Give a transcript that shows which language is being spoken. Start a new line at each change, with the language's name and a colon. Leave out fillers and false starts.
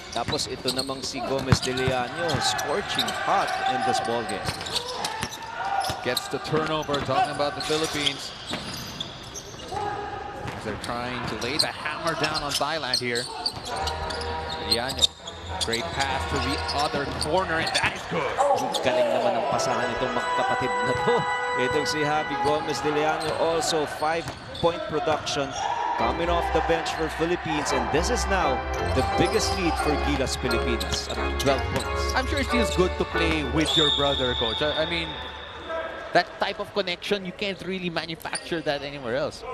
Filipino: Tapos ito namang si
English: Gomez de Leaño, scorching hot in this ball game. Gets the turnover, talking about the Philippines. As they're trying to lay the hammer down on Thailand here. Leaño, great pass to the other corner, and that is good.
Filipino: Galing naman ang pasahan itong magkapatid na to. Itong si
English: Javi Gomez de Leaño, also 5-point production coming off the bench for Philippines, and this is now the biggest lead for Gilas Pilipinas at 12 points. I'm sure it feels good to play with your brother, coach. I mean, that type of connection, you can't really manufacture that anywhere else.